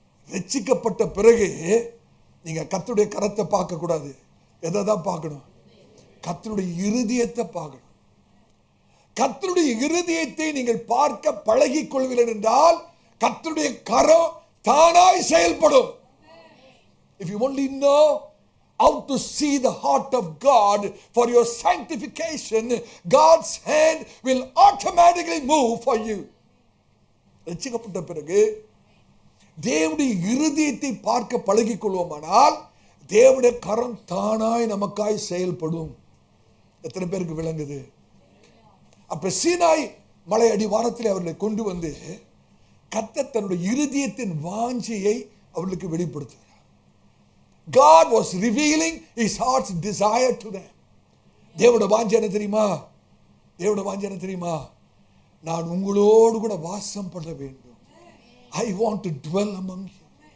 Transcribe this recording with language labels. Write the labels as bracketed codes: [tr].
[ta] ரட்சிக்கப்பட்ட பிறகு நீங்க கர்த்தருடைய கரத்தை பார்க்க கூடாது. எதை தான் பார்க்கணும்? கர்த்தருடைய இருதயத்தை பார்க்கணும். கர்த்தருடைய இருதயத்தை நீங்கள் பார்க்க பழகிக் கொள்வீர்கள் என்றால் கர்த்தருடைய கரம் தானாய் செயல்படும். [en] If you only know out to see the heart of God for your sanctification, God's hand will automatically move for you. [ta] ரட்சிக்கப்பட்ட பிறகு தேவனுடைய இருதயத்தை பார்க்க பழகிக் கொள்வோமானால் தேவனுடைய கரம் தானாய் நமக்காய் செயல்படும். எத்தனை பேருக்கு விளங்குது? அப்ப சீனாய் மலை அடிவாரத்தில் அவர்களை கொண்டு வந்து கர்த்தர் தன்னுடைய இருதயத்தின் வாஞ்சையை அவர்களுக்கு வெளிப்படுத்துகிறார். [en] God was revealing his heart's desire to them. [ta] தேவனுடைய வாஞ்சை என்ன தெரியுமா? தேவனுடைய வாஞ்சை என்ன தெரியுமா? நான் உங்களோடு கூட வாசம் பண்ண வேண்டும். [en] I want to dwell among you.